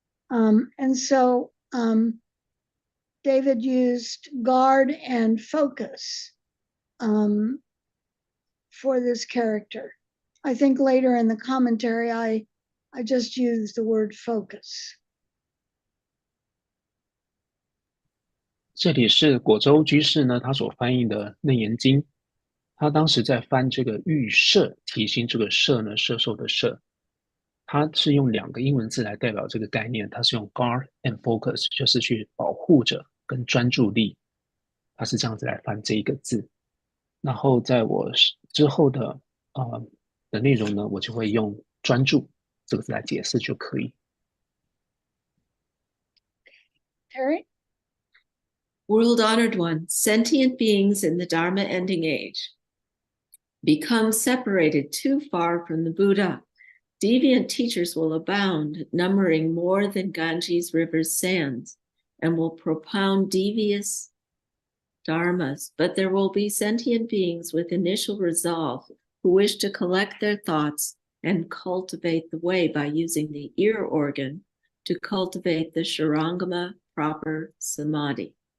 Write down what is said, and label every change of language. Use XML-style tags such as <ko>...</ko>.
<en>And so David used guard and focus for this character. I think later in the commentary, I just used the word focus.</en> <zh>这里是果州居士呢，他所翻译的《楞严经》，他当时在翻这个预摄提心，这个摄呢，摄受的摄，他是用2个英文字来代表这个概念，他是用</zh> <en>guard and focus，</en> <zh>就是去保护着跟专注力，他是这样子来翻这一个字。然后在我之后的的内容呢，我就会用专注这个字来解释就可以。</zh> <en>Terry? World-honored one, sentient beings in the Dharma ending age become separated too far from the Buddha. Deviant teachers will abound, numbering more than Ganges River's sands, and will propound devious dharmas, but there will be sentient beings with initial resolve who wish to collect their thoughts and cultivate the way by using the ear organ to cultivate the Shurangama proper samadhi.</en>